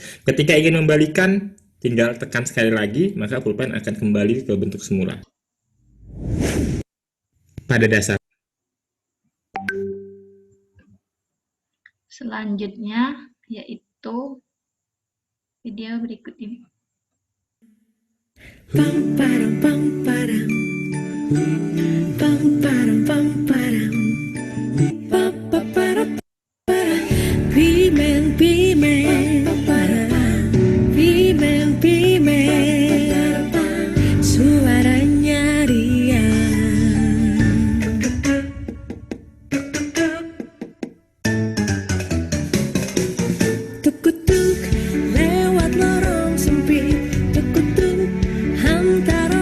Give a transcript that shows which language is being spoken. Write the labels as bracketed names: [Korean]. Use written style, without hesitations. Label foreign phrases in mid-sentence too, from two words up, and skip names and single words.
[Indonesian] Ketika ingin membalikan, tinggal tekan sekali lagi, maka pulpen akan kembali ke bentuk semula. Pada dasar. Selanjutnya yaitu video berikut ini. Pam param pam param pam param pam param pam param param pimen pimen pimen pimen suaranya riang tuk-tuk lewat lorong sempit tuk-tuk antara